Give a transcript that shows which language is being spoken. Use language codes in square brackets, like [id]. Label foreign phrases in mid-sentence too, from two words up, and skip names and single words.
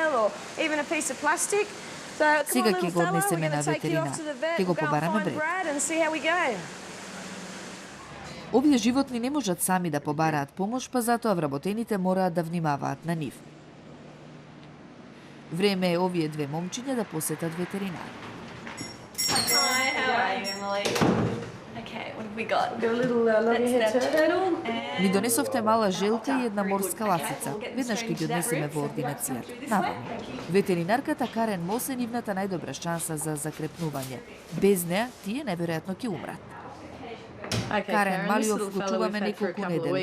[mk] Сега ќе го однесеме на ветеринар. Ќе го побараме бред. Овие животни не можат сами да побараат помош, па затоа вработените мораат да внимаваат на нив. Време е овие две момчиња да посетат ветеринар. [en] Hi, how are you, Emily? Okay, what have we got? Got a little loggerhead turtle. [mk] Ни донесовте мала желка и една морска ласица. Веднаш ќе ги однесеме во ординацијата. Наваму. Ветеринарката Карен Мос е нивната најдобра шанса за закрепнување. Без неа, тие неверојатно ќе умрат. Карен, малиов го чуваме неколку недели.